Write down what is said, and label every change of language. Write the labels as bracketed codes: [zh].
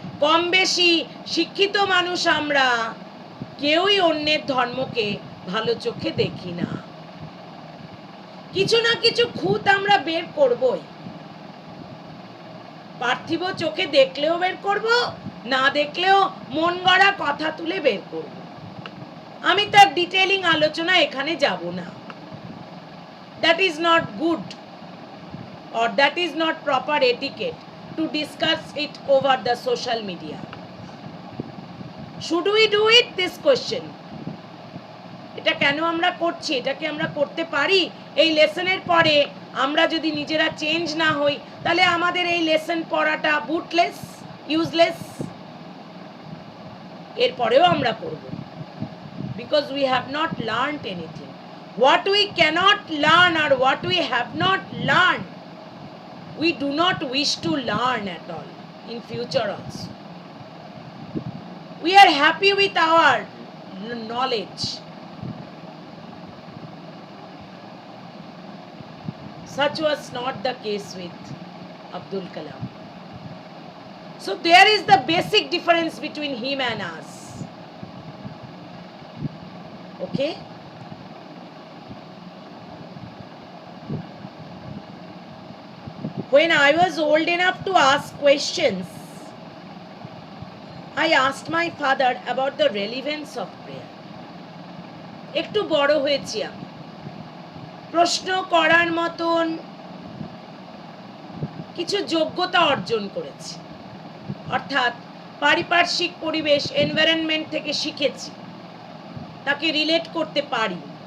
[bn] কম বেশি শিক্ষিত মানুষ আমরা কেউই অন্যের ধর্মকে ভালো চোখে দেখি না। কিছু না কিছু খুঁত আমরা বের করবই, পার্থিব চোখে দেখলেও বের করব, না দেখলেও মন গড়া কথা তুলে বের করব। আমি তার ডিটেইলিং আলোচনা এখানে যাব না। [en] That is not good, or that is not proper etiquette to discuss it over the social media. Should we do it? This question. [bn] এটা কেন আমরা করছি, এটা কি আমরা করতে পারি? এই লেসনের পরে আমরা যদি নিজেরা চেঞ্জ না হই তাহলে আমাদের এই লেসন পড়াটা বুটলেস, ইউজলেস। এরপরেও আমরা করব, [en] because we have not learned anything. What we cannot learn or what we have not learned, we do not wish to learn at all in future also. We are happy with our knowledge. Such was not the case with Abdul Kalam. So there is the basic difference between him and us. Okay? When I was old enough to ask questions, I asked my father about the relevance of prayer. [bn] একটু বড় হয়েছি আমি, প্রশ্ন করার মতন কিছু যোগ্যতা অর্জন করেছি, অর্থাৎ পারিপার্শ্বিক পরিবেশ, এনভায়রনমেন্ট থেকে শিখেছি, তাকে রিলেট করতে পারি।